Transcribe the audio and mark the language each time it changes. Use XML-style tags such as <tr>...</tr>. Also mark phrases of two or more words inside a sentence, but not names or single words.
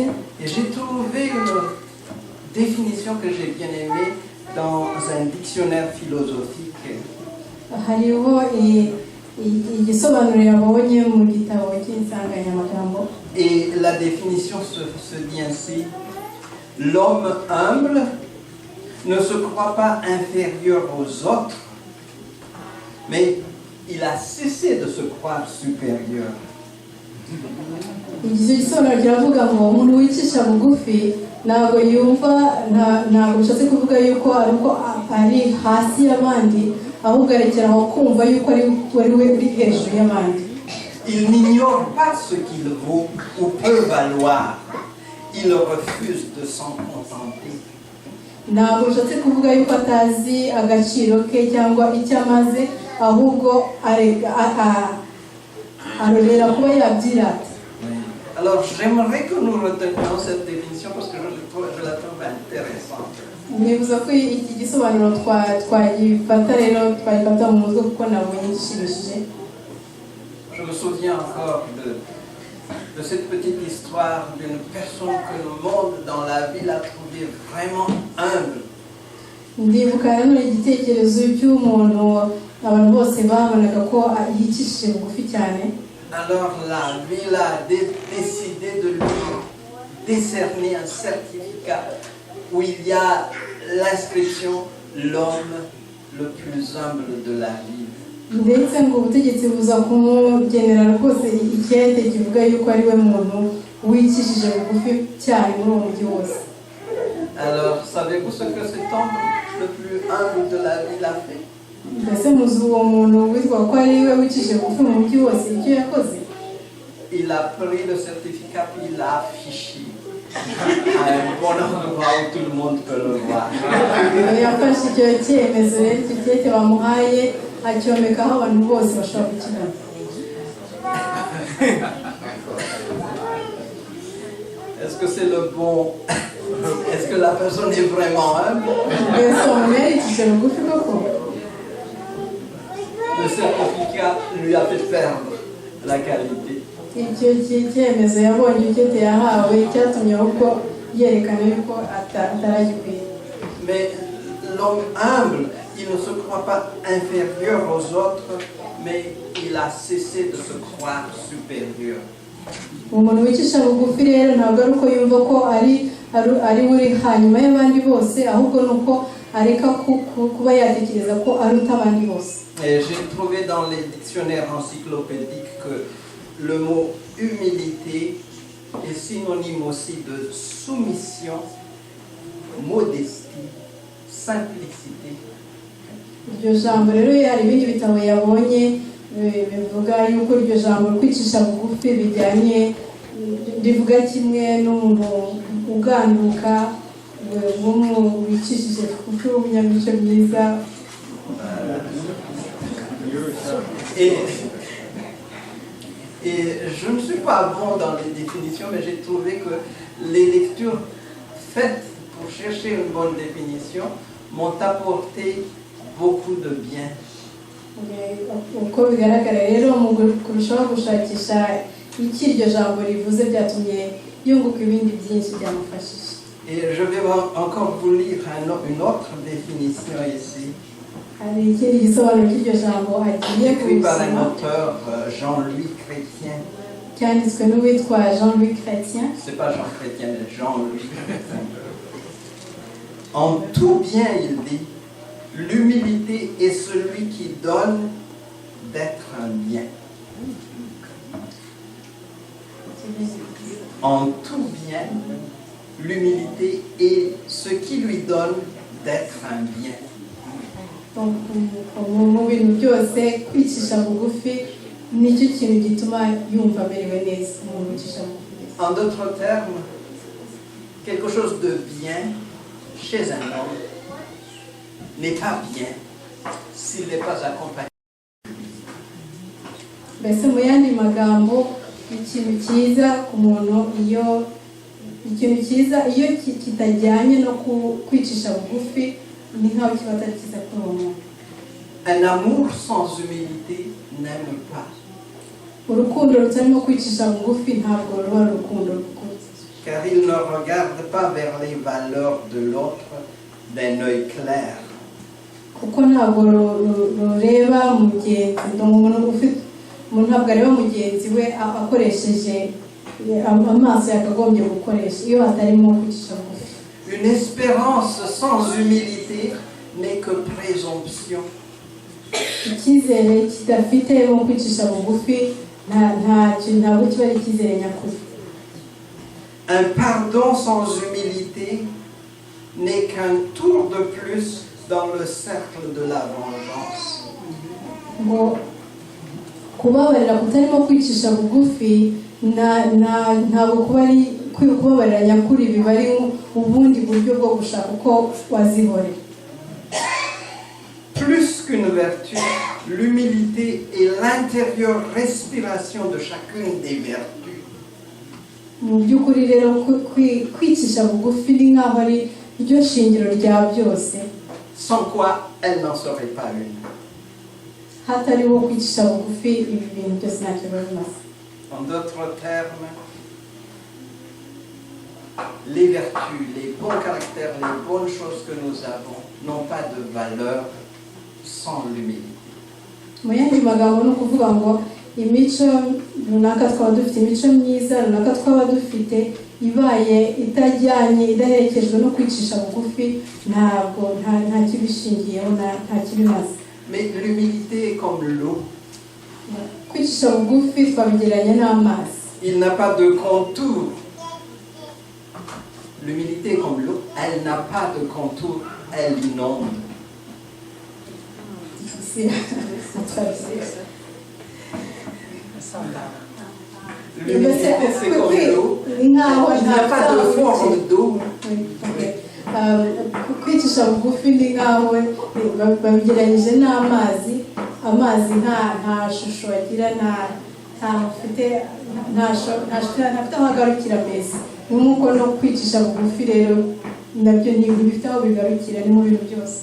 <fr>Et j'ai trouvé une définition que j'ai bien aimée dans un dictionnaire philosophique.</fr> <rw>hariho igisobanuro yabonye mu gitabo cy'insanganyamagambo.</rw> <fr>Et la définition se dit ainsi: l'homme humble ne se croit pas inférieur aux autres, mais il a cessé de se croire supérieur.</fr> <rw>Icyo gisobanuro kiravuga ngo umuntu wicisha bugufi ntabwo bishatse kuvuga yuko ari hasi y'abandi, ahubwo arekeraho kumva yuko ari we uri hejuru y'abandi.</rw> <fr>Il n'ignore pas ce qu'il vaut ou peut valoir. Il refuse de s'en contenter.</fr> <rw>ntabwo bishatse kuvuga yuko atazi agaciro ke cyangwa icyo amaze, ahubwo arorera kuba yabyirata.</rw> <fr>Alors j'aimerais que nous retenions cette définition parce que je la trouve intéressante.</fr> <rw>nibuza ko iki gisobanuro twagifata rero twagifata mu mutwe kuko nabonye gishimishije.</rw> <fr>Je me souviens encore de cette petite histoire d'une personne que le monde dans la ville a trouvé vraiment humble.</fr> <rw>ndibuka nanone igitekerezo cy'umuntu abantu bose babonaga ko yicishije bugufi cyane.</rw> <fr>Alors la ville a décidé de lui décerner un certificat où il y a l'inscription l'homme le plus humble de la ville.</fr> <rw>ndetse ngo ubutegetsi buza kumugenera rwose icyete kivuga yuko ari we muntu wicishije bugufi cyane muri uwo mujyi wose.</rw> <fr>Alors savez-vous ce que cet homme le plus humble de la ville a fait?</fr> <rw>mbese muzi uwo muntu witwa ko ari we wicishije bugufi mu mujyi wose icyo yakoze?</rw> <fr>Il a pris le certificat puis il l'a affiché à un bon endroit où tout le monde peut le voir.</fr> <rw>yafashe icyo cyemezo rero icyo cyete bamuhaye acyomekaho abantu bose bashobora kukibona.</rw> <fr>Est-ce que c'est le bon? Est-ce que la personne est vraiment humble?</fr> <rw>mbese umuntu yaricishije bugufi koko?</rw> <fr>Le certificat lui a fait perdre la qualité.</fr> <rw>icyo cyemezo yabonye cyete yahawe cyatumye ahubwo yerekana yuko ataragikwiye.</rw> <fr>Mais l'homme humble, il ne se croit pas inférieur aux autres, mais il a cessé de se croire supérieur.</fr> <rw>umuntu wicisha bugufi rero ntabwo ari uko yumva ko ari uri hanyuma y'abandi bose, ahubwo ni uko areka kuba yatekereza ko aruta abandi bose.</rw> <fr>Et j'ai trouvé dans les dictionnaires encyclopédiques que le mot humilité est synonyme aussi de soumission, modestie, simplicité.</fr> <rw>iryo jambo rero hari ibindi bitabo yabonye bivuga yuko iryo jambo kwicisha bugufi bijyanye rivuga kimwe n'umuntu uganduka wicishije bugufi w'umunyamico myiza.</rw> <fr>Et je ne suis pas bon dans les définitions, mais j'ai trouvé que les lectures faites pour chercher une bonne définition m'ont apporté beaucoup de bien.</fr> <rw>uko bigaragara rero mu kurushaho gushakisha icyo iryo jambo rivuze byatumye yunguka ibindi byinshi byamufashije.</rw> <fr>Et je vais encore vous lire une autre définition ici.</fr> <rw>hari ikindi gisobanuro cy'iryo jambo agiye</rw> <fr>Écrit par un</fr> <rw>kubisoma</rw> <fr>auteur, Jean-Louis Chrétien.</fr> <rw>cyanditswe n'uwitwa Jean-Louis Chrétien.</rw> <fr>C'est pas Jean Chrétien, mais Jean-Louis Chrétien. En tout bien, il dit, l'humilité est celui qui donne d'être un bien. En tout bien, l'humilité est ce qui lui donne d'être un bien. Donc,</fr> <rw>mu bintu byose kwicisha bugufi nicyo kintu gituma yumva amerewe neza umuntu wicisha bugufi.</rw> <fr>En d'autres termes, quelque chose de bien chez un homme n'est pas bien s'il n'est pas accompagné.</fr> <rw>Mbese mu yandi magambo ikintu cyiza ku muntu iyo kitajyanye no kwicisha bugufi ni nkaho kiba atari cyiza kuri uwo muntu.</rw> <fr>Un amour sans humilité n'aime pas.</fr> <rw>Urukundo rutarimo kwicisha bugufi ntabwo ruba ari urukundo rukuru.</rw> <fr>Car il ne regarde pas vers les valeurs de l'autre d'un œil clair.</fr> <rw>Kuko ntabwo rureba mugenzi, umuntu ntabwo areba mugenzi we akoresheje amaso yakagombye gukoresha iyo hatarimo kwicisha bugufi.</rw> <fr>Une espérance sans humilité n'est que présomption.</fr> <rw>Icyizere kidafite mu kwicisha bugufi ntabwo kiba ari icyizere nyakuri.</rw> <fr>Un pardon sans humilité n'est qu'un tour de plus dans le cercle de la vengeance.</fr> <rw>Ngo kubabarira kutarimo kwicisha bugufi ntabwo kuba ari kubabarira nyakuri, biba ari ubundi buryo bwo gushaka uko wazihorera.</rw> <fr>Plus qu'une vertu, l'humilité est l'intérieure respiration de chacune des vertus.</fr> <rw>Mu by'ukuri rero kwicisha bugufi ni nk'aho ari ryo shingiro rya byose,</rw> <fr>Sans quoi elle n'en serait pas une.</fr> <rw>hatariho kwicisha bugufi ibi bintu byose ntacyo biba bimaze.</rw> <fr>En d'autres termes, les vertus, les bons caractères, les bonnes choses que nous avons n'ont pas de valeur sans l'humilité.</fr> <rw>Mu yandi magambo ni ukuvuga ngo imico runaka twaba dufite, imico myiza runaka twaba dufite, ibaye itajyanye idaherekejwe no kwicisha bugufi ntabwo nta kibishingiyeho nta kibimaze.</rw> <fr>Mais l'humilité est comme l'eau.</fr> <rw>Kwicisha bugufi twabigereranya n'amazi.</rw> <fr>Il n'a pas de contour. L'humilité est comme l'eau. Elle n'a pas de contour. Elle inonde. L'humilité, c'est comme l'eau. Il n'y a pas de forme d'eau.</fr> <rw>Kwicisha bugufi ni nkaho babigereranyije n'amazi. Amazi nta shusho agira, ntafite aho agarukira mbese. Nk'uko no kwicisha bugufi rero nabyo ntibifite aho bigarukira, ni mu bintu byose.</rw>